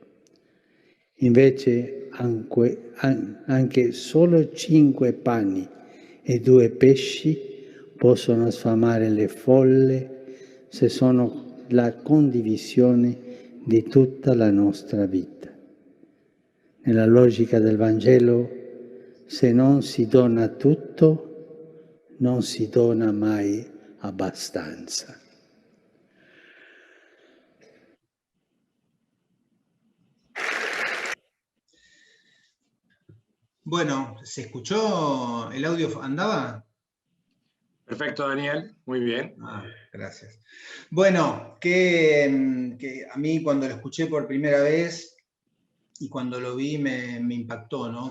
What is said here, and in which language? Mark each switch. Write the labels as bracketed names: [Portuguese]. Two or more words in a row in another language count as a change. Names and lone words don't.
[Italian] Invece anche solo 5 pani e 2 pesci possono sfamare le folle se sono la condivisione di tutta la nostra vita. Nella logica del Vangelo, se non si dona tutto, non si dona mai abbastanza. [Spanish] Bueno, ¿se escuchó? ¿El audio andaba? Perfecto, Daniel, muy bien. Gracias. Bueno, que a mí cuando lo escuché por primera vez y cuando lo vi me impactó, ¿no?